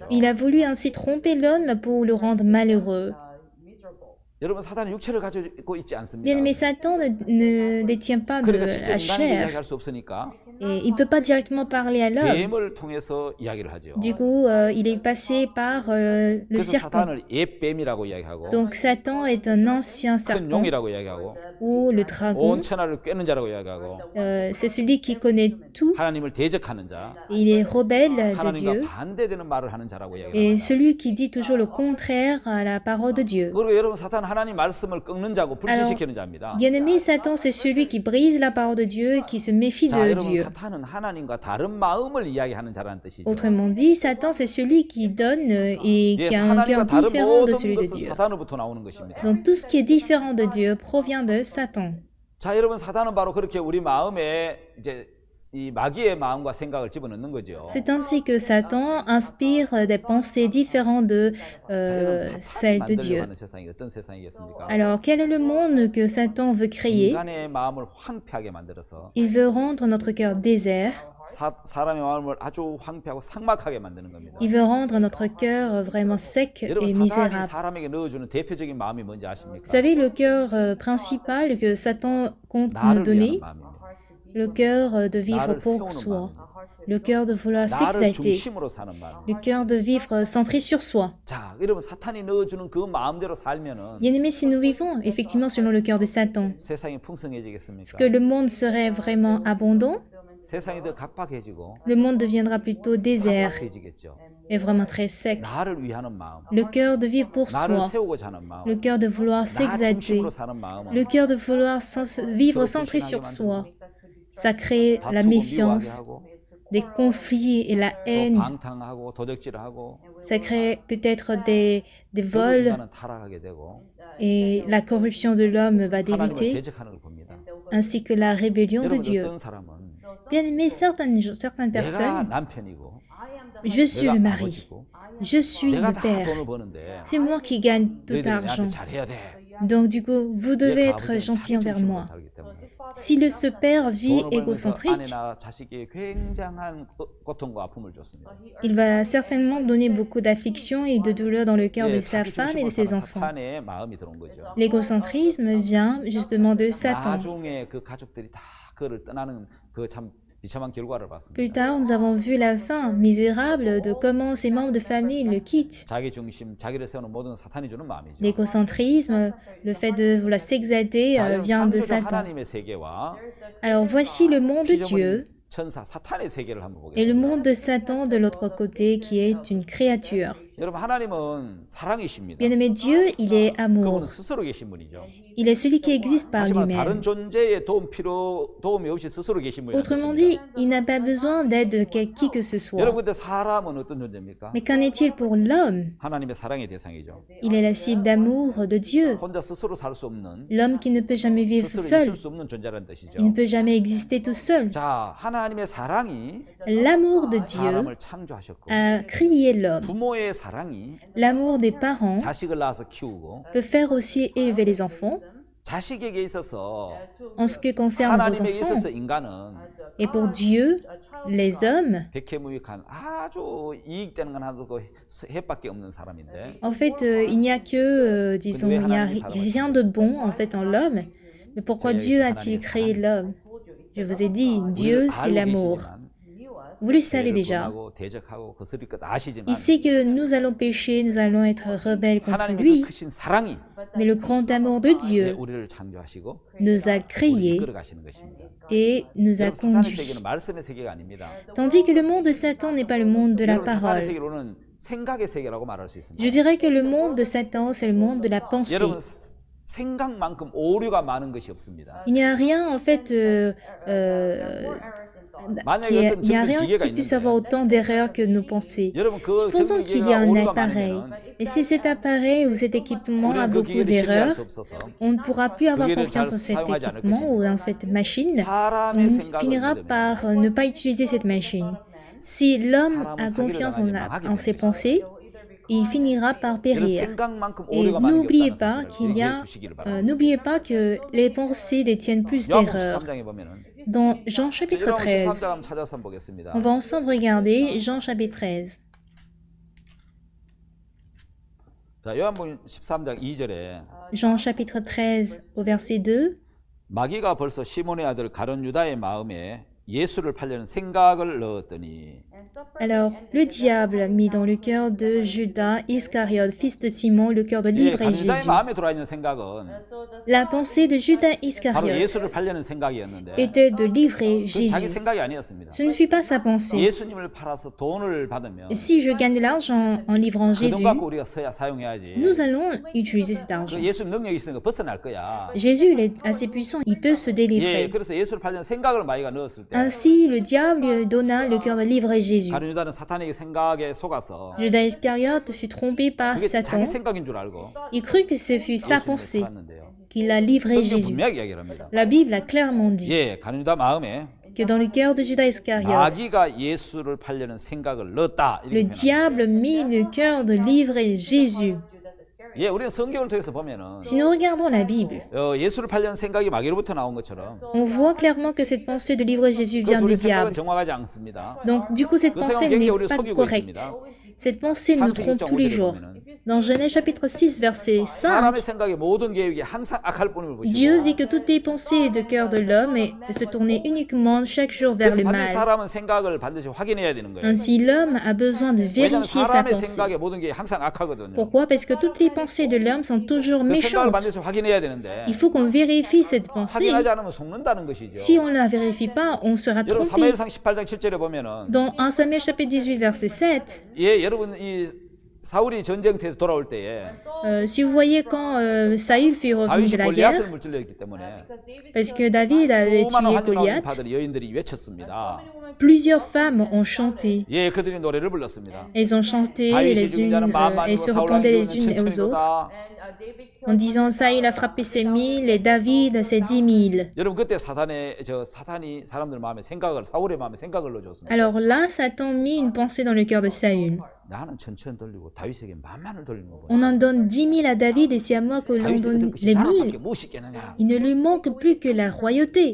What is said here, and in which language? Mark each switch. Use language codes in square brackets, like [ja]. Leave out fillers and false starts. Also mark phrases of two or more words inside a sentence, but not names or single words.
[fr] Il a voulu ainsi tromper l'homme pour le rendre malheureux. [ko] 여러분 사탄은 육체를 가지고 있지 않습니다. [fr] Bien aimé, Satan ne détient pas de [ko] 그러니까 직접 [fr] la [ko] 인간에게 [fr] chair [ko] 이야기할 수 없으니까 [fr] et il ne peut pas directement parler à l'homme. [ko] 뱀을 통해서 이야기를 하죠. [fr] Du coup, il est passé par le [ko] 그래서 [fr] serpent. [ko] 사탄을 옛뱀이라고 이야기하고 [fr] Donc Satan est un ancien [ko] 큰 [fr] serpent [ko] 용이라고 이야기하고 [fr] ou le [ko] 온 [fr] dragon. [ko] 천하를 꿰는 자라고 이야기하고 [fr] C'est celui qui connaît tout. [ko] 하나님을 대적하는 자, [fr] Il est rebelle de [ko] 하나님과 [fr] Dieu [ko] 반대되는 말을 하는 자라고 [fr] et [ko] 이야기합니다. [fr] celui qui dit toujours le contraire à la parole de Dieu. [ko] 그리고 여러분 사탄은 하나님 말씀을 꺾는 자고 불신시키는 자입니다. [fr] Bien-aimé, Satan, c'est celui qui brise la parole de Dieu et qui se méfie [ko] 자, [fr] de [ko] 여러분 [fr] Dieu. [ko] 사탄은 하나님과 다른 마음을 이야기하는 자라는 뜻이죠. [fr] Autrement dit, Satan, c'est celui qui donne et [ko] 예, [fr] qui a un cœur [ko] 하나님과 다른 [fr] différent de [ko] 모든 [fr] celui de [ko] 것은 [fr] Dieu. [ko] 사탄으로부터 나오는 것입니다. [fr] Donc tout ce qui est différent de Dieu provient de Satan. [ko] 자, 여러분 사탄은 바로 그렇게 우리 마음에 이제 이 마귀의 마음과 생각을 집어넣는 거죠. [fr] C'est ainsi que Satan inspire des pensées différentes de [ko] 자, 여러분 사탄이 [fr] celles de [ko] 만들려고 [fr] Dieu. [ko] 하는 세상이 어떤 세상이겠습니까? [fr] Alors, quel est le monde que Satan veut créer? [ko] 인간의 마음을 황폐하게 만들어서 [fr] Il veut rendre notre cœur désert. [ko] 사람의 마음을 아주 황폐하고 삭막하게 만드는 겁니다. [fr] Il veut rendre notre cœur vraiment sec [ko] 여러분 [fr] et [ko] 사탄이 [fr] misérable. [ko] 사람에게 넣어주는 대표적인 마음이 뭔지 아십니까? [fr] Vous savez, le cœur principal que Satan compte nous [ko] 나를 위하는 [fr] donner, [ko] 마음입니다. [fr] le cœur de vivre [ko] 나를 [fr] pour [ko] 세우는 [fr] soi, [ko] 마음, [fr] le cœur de vouloir [ko] 나를 [fr] s'exalter, [ko] 중심으로 사는 마음. [fr] le cœur de vivre centré sur soi. [ko] 자, 여러분 사탄이 넣어주는 그 마음대로 살면은 [fr] Bien-aimés, si nous vivons effectivement selon le cœur de Satan, [ko] 세상이 [fr] est-ce [ko] 풍성해지겠습니까? [fr] que le monde serait vraiment abondant? [ko] 세상이 더 각박해지고 [fr] Le monde deviendra plutôt désert [ko] 삭막해지겠죠. [fr] et vraiment très sec. [ko] 나를 위하는 마음, [fr] Le cœur de vivre pour [ko] 나를 [fr] soi, [ko] 세우고자 하는 마음, [fr] le cœur de vouloir [ko] 나 [fr] s'exalter, [ko] 중심으로 사는 마음은 [fr] le cœur de vouloir vivre centré sur soi. Ça crée la [ko] 다투고 미워하게 [fr] méfiance, [ko] 하고 [fr] des conflits et la [ko] 또 [fr] haine. [ko] 방탕하고 도적질하고 [fr] Ça crée peut-être des [ko] 결국 [fr] vols [ko] 인간은 타락하게 되고 [fr] et la corruption de l'homme va [ko] 하나님을 [fr] débuter, [ko] 대적하는 걸 봅니다. [fr] ainsi que la rébellion de [ko] 여러분 [fr] Dieu. [ko] 어떤 사람은 [fr] Bien aimé, certaines [ko] 내가 [fr] personnes, [ko] 남편이고 [fr] je suis [ko] 내가 [fr] le mari, [ko] 아버지고 [fr] je suis [ko] 내가 [fr] le [ko] 다 [fr] père, [ko] 돈을 버는데 [fr] c'est moi qui gagne tout [ko] 너희들이 [fr] l'argent. [ko] 내한테 잘해야 돼. [fr] Donc du coup, vous devez [ko] 얘가 [fr] être [ko] 아버지는 [fr] gentil [ko] 자기 [fr] envers [ko] 중심으로 [fr] moi. [ko] 살기 때문에. [fr] Si ce père vit [ko] 돈을 벌면서 [fr] égocentrique, [ko] 아내나 자식에게 굉장한 고통과 아픔을 줬습니다. [fr] il va certainement donner beaucoup d'affliction et de douleur dans le cœur [ko] 예, [fr] de sa [ko] 자기 [fr] femme et de [ko] 중심으로 [fr] ses [ko] 사는 [fr] enfants. [ko] 사탄의 마음이 들어온 거죠. [fr] L'égocentrisme vient justement de Satan. [ko] 나중에 그 가족들이 다 그를 떠나는 그 참 비참한 결과를 [fr] Plus [ko] 봤습니다. [fr] tard, nous avons vu la fin misérable de comment ses membres de famille le quittent. [ko] 자기 중심, 자기를 세우는 모든 사탄이 주는 마음이죠. [fr] L'égocentrisme, le fait de vouloir s'exalter, [ko] 자, 여러분, [fr] vient de [ko] 창조주 [fr] Satan. [ko] 하나님의 세계와 [fr] Alors voici le monde de Dieu [ko] 피조물인 천사 사탄의 세계를 한번 [fr] et le [ko] 보겠습니다. [fr] monde de Satan de l'autre côté qui est une créature. [ko] 여러분 하나님은 사랑이십니다. [fr] Bien-aimé, Dieu, il est [ko] 그분은 [fr] amour. [ko] 스스로 계신 분이죠. [fr] Il est celui qui existe par [ko] 하지만 [fr] lui-même. [ko] 다른 존재의 도움이 없이 스스로 계신 분이 [fr] Autrement [ko] 아니십니다. [fr] dit, il n'a pas besoin d'aide de qui que ce soit. [ko] 여러분 근데 사람은 어떤 존재입니까? [fr] Mais qu'en est-il pour l'homme? [ko] 하나님의 사랑의 대상이죠. [fr] Il est la cible d'amour de Dieu. [ko] 혼자 스스로 살 수 없는 [fr] L'homme qui ne peut jamais vivre [ko] 스스로 [fr] seul. [ko] 있을 수 없는 존재라는 뜻이죠. [fr] Il ne peut jamais exister tout seul. [ko] 자, 하나님의 사랑이 [fr] L'amour de Dieu [ko] 사람을 창조하셨고 [fr] a créé l'homme. [ko] 부모의 사랑이 [fr] L'amour des parents [ko] 자식을 낳아서 키우고 [fr] peut faire aussi élever les enfants. [ko] 자식에게 있어서 [fr] En ce qui concerne vos [ko] 하나님에게 [fr] enfants, [ko] 있어서 인간은 [fr] et pour Dieu, les hommes, [ko] 백해무익한 아주 이익되는 건 하나도 그 해밖에 없는 사람인데 [fr] en fait, il n'y a que, disons, il n'y a rien de bon en fait en l'homme. Mais pourquoi Dieu a-t-il créé l'homme? Je vous ai dit, Dieu, [ko] 우리를 [fr] c'est [ko] 알고 [fr] l'amour. [ko] 계시지만 [fr] Vous le savez [ko] 죄를 [fr] déjà. [ko] 범하고 대적하고 거스릴 것 아시지만 [fr] Il sait que nous allons pécher, nous allons être rebelles contre [ko] 하나님의 그 [fr] lui. [ko] 크신 사랑이 [fr] Mais le grand amour de Dieu [ko] 우리를 창조하시고 [fr] nous a [ko] 우리를 [fr] créés [ko] 이끌어 가시는 것입니다. [fr] et nous a [ko] 여러분, 사탄의 [fr] conduits. [ko] 세계는 말씀의 세계가 아닙니다. [fr] Tandis que le monde de Satan n'est pas le monde de la [ko] 여러분, 사탄의 [fr] parole. [ko] 세계로는 생각의 세계라고 말할 수 있습니다. [fr] Je dirais que le monde de Satan, c'est le monde de la pensée. [ko] 여러분 생각만큼 오류가 많은 것이 없습니다. [fr] Il n'y a rien, en fait, [ko] 만약에 [fr] il [ko] 어떤 [fr] n'y a [ko] 정밀 [fr] rien [ko] 기계가 [fr] qui puisse avoir [ko] 있는데 [fr] autant d'erreurs que nos pensées. [ko] 여러분 그 [fr] Supposons [ko] 정밀 [fr] qu'il y a [ko] 기계가 [fr] un [ko] 오류가 [fr] appareil. [ko] 많으면 [fr] Et si cet appareil ou cet équipement a [ko] 우리는 그 [fr] beaucoup [ko] 기계를 신뢰할 [fr] d'erreurs, [ko] 수 없어서 [fr] on ne pourra plus avoir [ko] 기계를 [fr] confiance [ko] 잘 [fr] en cet [ko] 사용하지 않을 [fr] équipement [ko] 것입니다. [fr] ou dans cette machine. [ko] 사람의 [fr] On [ko] 생각을 [fr] finira [ko] 믿으면 [fr] par ne pas utiliser cette machine. Si l'homme [ko] 사람은 [fr] a [ko] 사기를 [fr] confiance [ko] 당하지 [fr] en ses [ko] 망하게 되는 [fr] pensées, il finira par [ko] 여러분 [fr] périr. [ko] 생각만큼 [fr] Et [ko] 오류가 많은 게 [fr] n'oubliez [ko] 없다는 [fr] pas [ko] 사실을 [fr] qu'il y a, [ko] 기억해 주시기를 바랍니다. [fr] n'oubliez pas que les pensées détiennent plus [ko] 요한복음 [fr] d'erreurs. [ko] 13장에 보면은 [fr] Dans Jean chapitre [ko] 요한복음 [fr] 13, [ko] 13장 한번 찾아서 한번 보겠습니다. [fr] on va ensemble regarder Jean chapitre 13. [ko] 자, 요한복음 13장 2절에 [fr] Jean chapitre 13 au verset 2. [ko] 마귀가 벌써 시몬의 아들 가룟 유다의 마음에 예수를 팔려는 생각을 넣었더니 [fr] Alors, le diable mit dans le cœur de Judas Iscariote, fils de Simon, le cœur de [ko] 예, [fr] livrer [ko] 가룟 유다의 [fr] Jésus. [ko] 마음에 들어와 있는 생각은 [fr] La pensée de Judas [ko] 바로 [fr] Iscariote [ko] 예수를 팔려는 생각이었는데 [fr] était de livrer [ko] 그 자기 [fr] Jésus. [ko] 생각이 아니었습니다. [fr] Ce ne fut pas sa pensée. [ko] 예수님을 팔아서 돈을 받으면 [fr] Si je gagne de l'argent en livrant [ko] 그 돈 [fr] Jésus, [ko] 갖고 우리가 사용해야지. [fr] nous allons utiliser cet [ko] 그 [fr] argent. [ko] 예수님 능력이 있으니까 벗어날 거야. [fr] Jésus, il est assez puissant, il peut se [ko] 예, [fr] délivrer. [ko] 그래서 예수를 팔려는 생각을 마귀가 넣었을 때 [fr] Ainsi, le diable lui donna le cœur de livrer Jésus. [ko] 가룟 유다는 사탄에게 생각에 속아서 [fr] Judas Iscariote fut trompé par [ko] 그게 자기 [fr] Satan. [ko] 생각인 줄 알고 [fr] Il crut que ce fut sa pensée [ko] 예수님을 팔았는데요. [fr] qu'il a livré [ko] 성경 [fr] Jésus. [ko] 분명하게 이야기를 합니다. [fr] La Bible a clairement dit [ko] 예, 가룟 유다 마음에 [fr] que dans le cœur de Judas Iscariote, [ko] 마귀가 예수를 팔려는 생각을 넣었다. [fr] le [ko] 이렇게 표현합니다. [fr] diable mit le cœur de livrer Jésus. [ko] 예, 우리는 성경을 통해서 보면은 [fr] Si nous regardons la Bible, [ko] 예수를 팔려는 생각이 마귀로부터 나온 것처럼 [fr] on voit clairement que cette pensée de livrer Jésus [ko] 그래서 [fr] vient du [ko] 우리 생각은 [fr] diable. [ko] 정확하지 않습니다. [fr] Donc, du coup, cette [ko] 그 [fr] pensée [ko] 생각은 굉장히 [fr] n'est [ko] 우리를 [fr] pas [ko] 속이고 [fr] correcte. [ko] 있습니다. [fr] Cette pensée nous trompe tous les jours. Dans Genèse chapitre 6, verset 5, [ko] 사람의 생각의 모든 계획이 항상 악할 뿐임을 [fr] Dieu [ko] 보시고 [fr] vit que toutes les pensées de cœur de l'homme se tournaient uniquement chaque jour vers [ko] 그래서 [fr] le [ko] 반드시 [fr] mal. [ko] 사람은 생각을 반드시 확인해야 되는 거예요. [fr] Ainsi, l'homme a besoin de [ko] 왜냐하면 [fr] vérifier sa [ko] 사람의 [fr] pensée. [ko] 생각의 모든 게 항상 악하거든요. [fr] Pourquoi? Parce que toutes les pensées de l'homme sont toujours [ko] 그 생각을 [fr] méchantes. [ko] 반드시 확인해야 되는데 [fr] Il faut qu'on vérifie cette pensée. [ko] 확인하지 않으면 속는다는 것이죠. [fr] Si on ne la vérifie pas, on sera [ko] 여러분 [fr] trompé. [ko] 사무엘상 18장 7절에 보면은 [fr] Dans 1 Samuel chapitre 18, verset 7, [ko] 예, 여러분 이 사울이 전쟁터에서 돌아올 때에 [fr] si vous voyez quand Saül fut revenu [ko] 다윗이 [fr] de la [ko] 골리앗을 [fr] guerre, [ko] 물질렀기 때문에 [fr] parce que David avait [ko] 수많은 [fr] tué [ko] 환영하는 [fr] Goliath, [ko] 파들이 여인들이 외쳤습니다. [fr] plusieurs femmes ont chanté. [ko] 예, 그들이 노래를 불렀습니다. [fr] Elles ont chanté [ko] 다윗이 [fr] les [ko] 죽인 [fr] unes, [ko] 자는 만만이고 [fr] elles se [ko] 사울 [fr] répondaient les [ko] 왕이 [fr] unes aux autres [ko] 천천히도다. [fr] en disant Saül a frappé ses 1000 et David ses 10 000. [ko] 여러분 그때 사탄이 사람들 마음에 생각을 사울의 마음에 생각을 넣어줬습니다. [fr] Alors là, Satan mit une pensée dans le cœur de Saül. [ko] 나는 천천히 돌리고 다윗에게 만만을 돌리는 거고. [fr] On en donne 10 000 à David et c'est à moi que l'on [ko] 다윗에게 [fr] donne [ko] 들은 것이 [fr] les [ko] 나라밖에 [fr] 1000. [ko] 무엇이 있겠느냐. [fr] Il ne lui manque plus que la royauté.